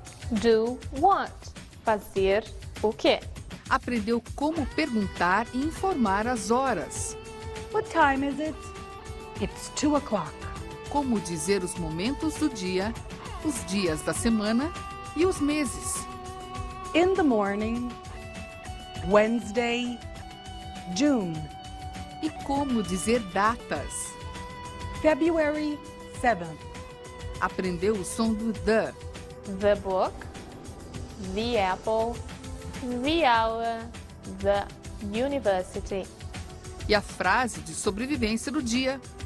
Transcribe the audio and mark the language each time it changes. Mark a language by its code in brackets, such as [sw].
[en] Do what? [pt] Fazer o quê? Aprendeu como perguntar e informar as horas. [en] What time is it? It's 2 o'clock. [pt] Como dizer os momentos do dia, os dias da semana e os meses. [en] In the morning, Wednesday, June. [pt] E como dizer datas. [en] February 7th. [pt] Aprendeu o som do the. [en] The book, the apple, the hour, the university. [pt] E a frase de sobrevivência do dia.